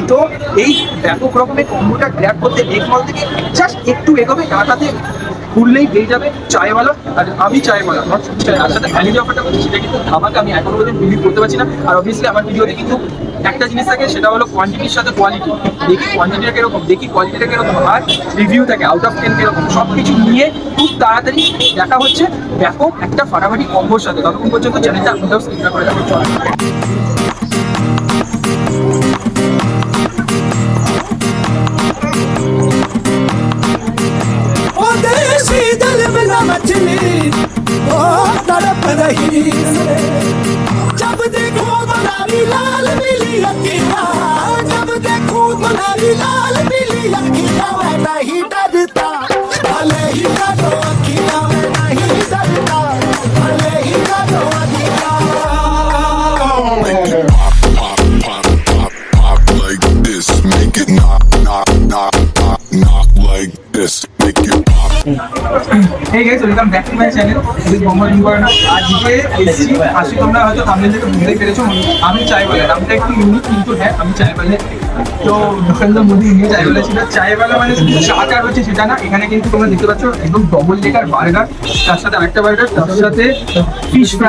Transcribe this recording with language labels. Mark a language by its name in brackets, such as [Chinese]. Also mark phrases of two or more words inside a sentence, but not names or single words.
[Bangla] তো এই ব্যাপক রকমের কম্বোটা গ্র্যাব করতে লেকমল থেকে জাস্ট একটু এগোবে, ডাটাতে ঘুরলেই পেয়ে যাবে চায়ওয়ালা, আর আমি চায়ওয়ালা নট শুধু চায়, তার সাথে ভ্যালিডি অফারটা করছি সেটা কিন্তু ধামাকা, আমি এখনো পর্যন্ত বিলিভ করতে পারছি না। আর অবভিয়াসলি আমার ভিডিওতে কিন্তু একটা জিনিস থাকে, সেটা হলো কোয়ান্টিটির সাথে কোয়ালিটি। দেখি কোয়ান্টিটিটা কিরকম, দেখি কোয়ালিটিটা কিরকম, আর রিভিউ থাকে [English] out of 10 [Bangla] কিরকম, সব কিছু নিয়ে খুব তাড়াতাড়ি দেখা হচ্ছে ব্যাপক একটা ফাটাফাটি কম্বোর সাথে। ততক্ষণ পর্যন্ত চ্যানেলটা আপনারাও সাবস্ক্রাইব করে রাখুন। [Hindi] जब देखो बनारी लाल पीली अखियाँ, जब देखो बनारी लाल पीली अखियाँ, मैं नहीं डरता भले ही डरो अखियाँ, मैं नहीं डरता भले ही डरो अखियाँ। [English] Pop like this, make it knock like this, make it pop. Hey guys, welcome back to my channel. This is Mohammad Imran. [Bangla] আজকে এসেছি, আসলে তোমরা হয়তো থাম্বনেল থেকে বুঝতেই পেরেছো, আমি চায়ওয়ালা। নামটা একটু ইউনিক, কিন্তু হ্যাঁ আমি চায়ওয়ালা। তো নরেন্দ্র মোদী নিয়ে চায়ওয়ালা ছিল। চায়ওয়ালা মানে শুধু চাটা রয়েছে সেটা না, এখানে কিন্তু তোমরা দেখতে পাচ্ছ একদম [English] double decker burger, [Bangla] তার সাথে আরেকটা বার্গার, তার সাথে [English] fish fry.